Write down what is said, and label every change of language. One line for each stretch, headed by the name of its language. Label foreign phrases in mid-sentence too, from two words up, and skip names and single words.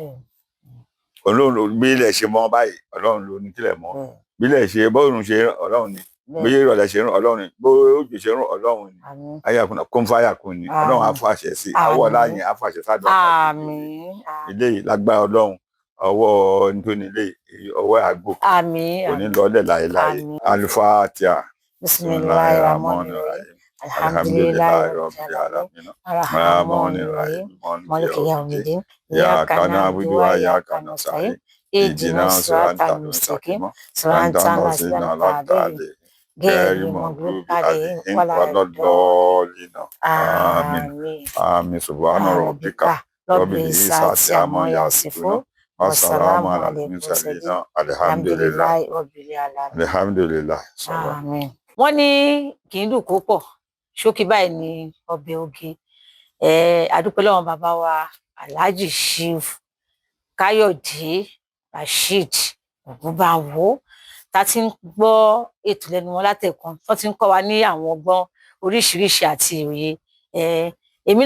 Yoruba: Ọlọ́run bí ilẹ̀ ṣe mọ́ báyìí Ọlọ́run ló ní kílẹ̀ mọ́ bí ilẹ̀ ṣe bọ́ọ̀rùn ṣe Ọlọ́run ni bí ìrọ̀lẹ́ ṣe rún Ọlọ́run ni bó òjò ṣe rún Ọlọ́run ni ayàkùn kún fàyàkùn ni Ọlọ́run á fàṣẹ sí àwọ̀ láyìn á fàṣẹ sádọ̀ ilé yìí lágbára Ọlọ́run ọwọ́ nítorí ilé ọwọ́ àgbò kò ní lọ́lẹ̀ láéláé Al-Fatiha.
Arabic: بسم الله الرحمن الرحيم. الحمد لله رب العالمين. الرحمن الرحيم. مالك يوم الدين. إياك نعبد وإياك نستعين. اهدنا الصراط المستقيم. صراط الذين أنعمت عليهم. غير المغضوب عليهم ولا الضالين. آمين. آمين. سبحان ربك رب العزة عما يصفون. والسلام على المرسلين. الحمد لله رب العالمين. Alhamdulillah.
Yoruba: Àmín. Wọ́n ní kì í dùn kó pọ̀ ṣókí báyìí ní ọbẹ̀ oge adúpẹ́ lọ́wọ́ bàbá wa Alhaji Chief Káyọ̀dé Rasheed Ògúnbàwò tá ti ń gbọ́ ètò lẹ́nu wọn látẹ̀kan tó ti ń kọ́ wa ní àwọn ọgbọ́n oríṣiríṣi àti òye èmi